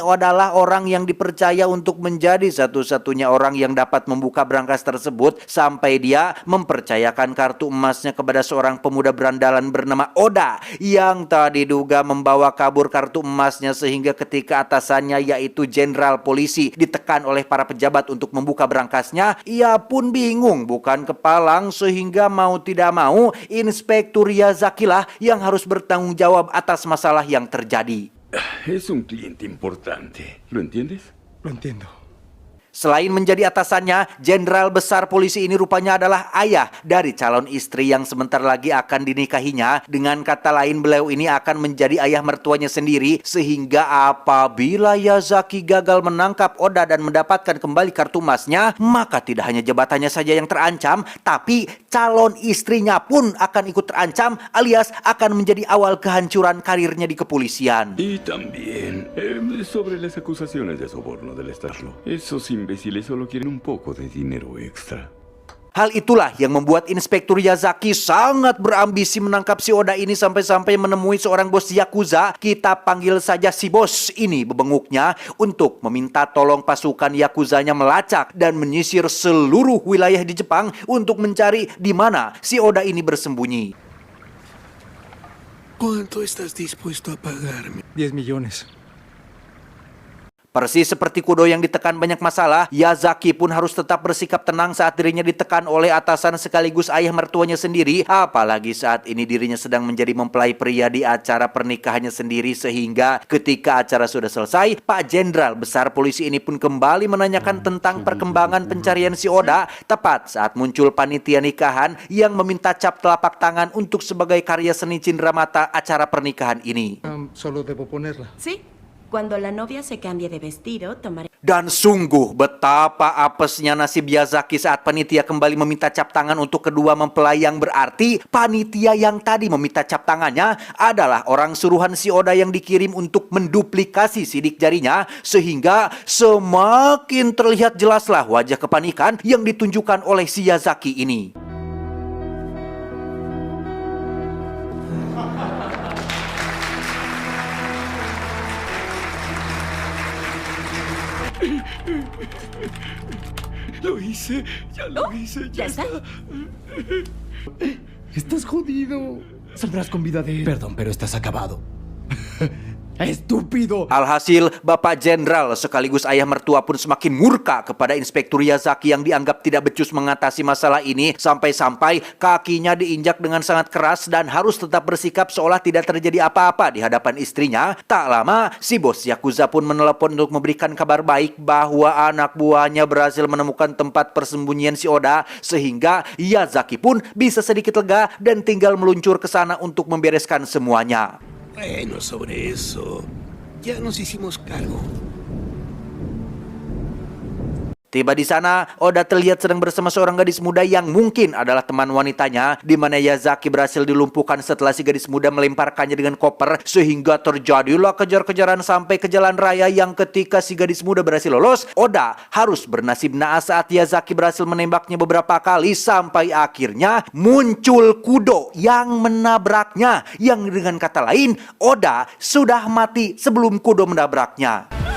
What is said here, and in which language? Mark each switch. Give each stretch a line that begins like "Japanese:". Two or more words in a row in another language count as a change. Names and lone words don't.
Indonesian: adalah orang yang dipercaya untuk menjadi satu-satunya orang yang dapat membuka brankas tersebut sampai dia mempercayakan kartu emasnya kepada seorang pemuda berandalan bernama Oda yang tak diduga membawa kabur kartu emasnya, sehingga ketika atasannya yaitu jenderal polisi ditekan oleh para pejabat untuk membuka brankasnya, ia pun bingung bukan kepalang, sehingga mau tidak mau Inspektur Yazaki lah yang harus bertanggung jawab atas masalah yang terjadi.
Spanish: Es un cliente importante. ¿Lo entiendes? Lo entiendo.
Indonesian: Selain menjadi atasannya, Jenderal Besar Polisi ini rupanya adalah ayah dari calon istri yang sebentar lagi akan dinikahinya. Dengan kata lain, beliau ini akan menjadi ayah mertuanya sendiri, sehingga apabila Yazaki gagal menangkap Oda dan mendapatkan kembali kartu emasnya, maka tidak hanya jabatannya saja yang terancam, tapi calon istrinya pun akan ikut terancam, alias akan menjadi awal kehancuran karirnya di kepolisian.
Spanish: Y también sobre las acusaciones de soborno del Estado. Esos imbéciles solo quieren un poco de dinero extra.
Indonesian: Hal itulah yang membuat Inspektur Yazaki sangat berambisi menangkap si Oda ini sampai-sampai menemui seorang bos Yakuza. Kita panggil saja si bos ini bebenguknya untuk meminta tolong pasukan Yakuzanya melacak dan menyisir seluruh wilayah di Jepang untuk mencari di mana si Oda ini bersembunyi.
Spanish: ¿Cuánto estás dispuesto a pagarme? 10 millones.
Indonesian: Persis seperti Kudo yang ditekan banyak masalah, Yazaki pun harus tetap bersikap tenang saat dirinya ditekan oleh atasan sekaligus ayah mertuanya sendiri. Apalagi saat ini dirinya sedang menjadi mempelai pria di acara pernikahannya sendiri, sehingga ketika acara sudah selesai, Pak Jenderal Besar Polisi ini pun kembali menanyakan tentang perkembangan pencarian si Oda, tepat saat muncul panitia nikahan yang meminta cap telapak tangan untuk sebagai karya seni cindera mata acara pernikahan ini.
Spanish: Solo debo ponerla. Sí, cuando la novia se cambie de vestido, tomaré...
Indonesian: Dan sungguh betapa apesnya nasib Yazaki saat panitia kembali meminta cap tangan untuk kedua mempelai, yang berarti panitia yang tadi meminta cap tangannya adalah orang suruhan si Oda yang dikirim untuk menduplikasi sidik jarinya, sehingga semakin terlihat jelaslah wajah kepanikan yang ditunjukkan oleh si Yazaki ini.
Spanish: Lo hice, ya lo hice, ¿Ya está? Estás jodido. Saldrás con vida de él. Perdón, pero estás acabado. ¡Estúpido!
Indonesian: Alhasil, Bapak Jenderal sekaligus ayah mertua pun semakin murka kepada Inspektur Yazaki yang dianggap tidak becus mengatasi masalah ini, sampai-sampai kakinya diinjak dengan sangat keras dan harus tetap bersikap seolah tidak terjadi apa-apa di hadapan istrinya. Tak lama, si bos Yakuza pun menelepon untuk memberikan kabar baik bahwa anak buahnya berhasil menemukan tempat persembunyian si Oda, sehingga Yazaki pun bisa sedikit lega dan tinggal meluncur ke sana untuk membereskan semuanya.
Spanish: Bueno, sobre eso, ya nos hicimos cargo.
Indonesian: Tiba di sana, Oda terlihat sedang bersama seorang gadis muda yang mungkin adalah teman wanitanya, di mana Yazaki berhasil dilumpuhkan setelah si gadis muda melemparkannya dengan koper, sehingga terjadilah kejar-kejaran sampai ke jalan raya, yang ketika si gadis muda berhasil lolos, Oda harus bernasib naas saat Yazaki berhasil menembaknya beberapa kali sampai akhirnya muncul Kudo yang menabraknya, yang dengan kata lain, Oda sudah mati sebelum Kudo menabraknya.